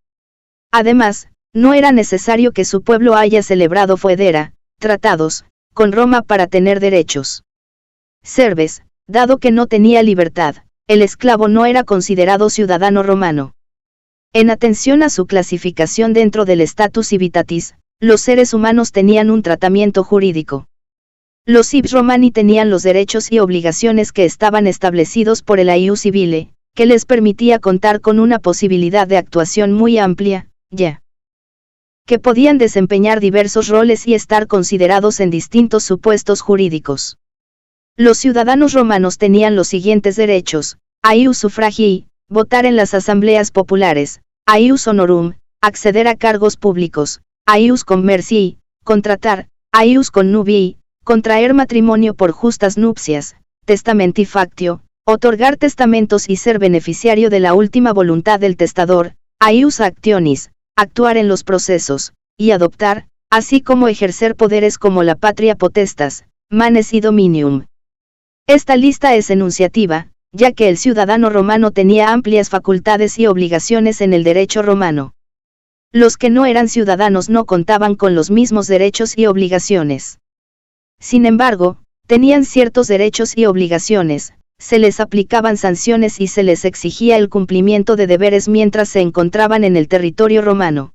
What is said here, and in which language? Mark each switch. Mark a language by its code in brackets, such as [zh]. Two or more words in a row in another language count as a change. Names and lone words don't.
[es] Además, no era necesario que su pueblo haya celebrado foedera, tratados, con Roma para tener derechos. Cerves, dado que no tenía libertad, el esclavo no era considerado ciudadano romano. En atención a su clasificación dentro del [la] status civitatis, [es] los seres humanos tenían un tratamiento jurídico. Los [la] ips romani [es] tenían los derechos y obligaciones que estaban establecidos por el [la] ius civile, [es] que les permitía contar con una posibilidad de actuación muy amplia, ya que podían desempeñar diversos roles y estar considerados en distintos supuestos jurídicos. Los ciudadanos romanos tenían los siguientes derechos: [la] ius suffragii, [es] votar en las asambleas populares; ius honorum, acceder a cargos públicos; [la] ius commercii, [es] contratar; [la] ius connubii, [es] contraer matrimonio por justas nupcias; [la] testamenti factio, [es] otorgar testamentos y ser beneficiario de la última voluntad del testador; [la] ius actionis, [es] actuar en los procesos, y adoptar, así como ejercer poderes como la [la] patria potestas, [es] manes y dominium. Esta lista es enunciativa, ya que el ciudadano romano tenía amplias facultades y obligaciones en el derecho romano. Los que no eran ciudadanos no contaban con los mismos derechos y obligaciones. Sin embargo, tenían ciertos derechos y obligaciones, se les aplicaban sanciones y se les exigía el cumplimiento de deberes mientras se encontraban en el territorio romano.